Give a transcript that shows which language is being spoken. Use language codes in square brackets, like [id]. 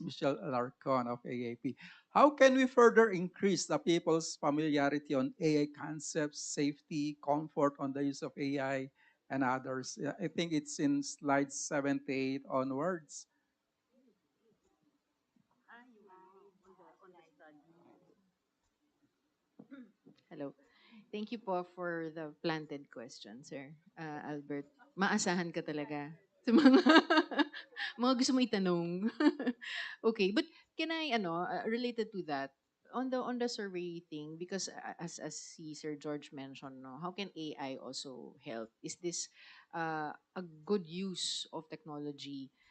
[en] Michelle Alarcon of AAP. How can we further increase the people's familiarity on AI concepts, safety, comfort on the use of AI, and others? Yeah, I think it's in slides 78 onwards. Hello. Thank you po for the planted question, sir. [tl] Albert, maasahan ka talaga sa mga mga gusto mo itanong. [en] Okay, but can I related to that on the survey thing, because as si Sir George mentioned, no, how can AI also help? Is this a good use of technology?